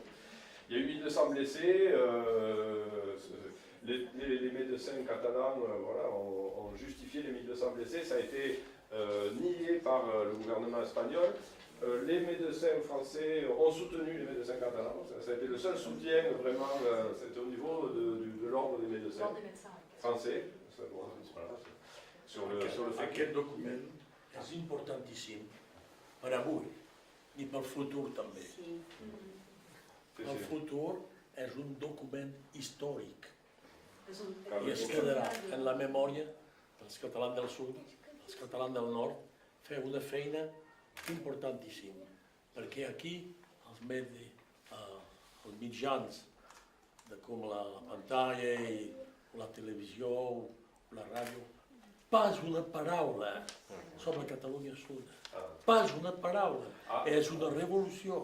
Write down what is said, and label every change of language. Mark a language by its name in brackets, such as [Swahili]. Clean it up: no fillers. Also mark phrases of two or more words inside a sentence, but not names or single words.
[French] Il y a eu 1200 blessés, les médecins catalans voilà, ont justifié les 1200 blessés, ça a été nié par le gouvernement espagnol. Les médecins français ont soutenu les médecins catalans, ça a été le seul soutien vraiment, c'était au niveau de l'ordre des médecins français. Sur le fait [Catalan] Aquest document és importantíssim per avui i pel futur també. El futur és un document històric i es quedarà en la memòria dels catalans del sud, dels catalans del nord, fer una feina importantíssima, perquè aquí els mitjans com la pantalla i la televisió, la ràdio, pas una paraula sobre Catalunya Sud, pas una paraula, és una revolució.